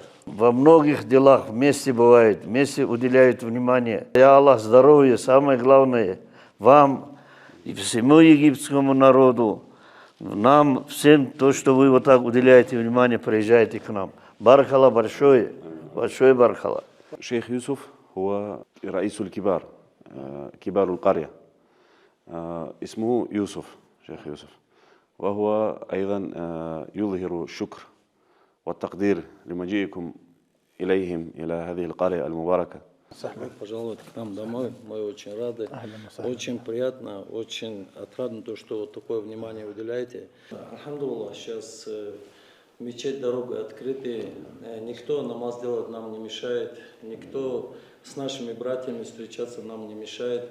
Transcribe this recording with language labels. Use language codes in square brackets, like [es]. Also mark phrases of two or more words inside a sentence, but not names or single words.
[ru] Во многих делах вместе бывает, вместе уделяют внимание. [ar] يا الله [ru] здоровья, самое главное, вам и всему египетскому народу, нам всем то, что вы вот так уделяете внимание, приезжаете к нам. Барахала большое, большое барахала. [ar] شيخ يوسف هو رئيس الكبار كبار القرية اسمه يوسف شيخ يوسف وهو أيضا يظهر الشكر والتقدير لمجيئكم إليهم إلى هذه القرية المباركة. [ru] Пожаловать к нам домой. Мы очень рады. Очень приятно, очень отрадно то, что вот такое внимание уделяете. Алхамдулилlah, сейчас мечеть, дорога открыты. Никто намаз делать нам не мешает. Никто с нашими братьями встречаться нам не мешает.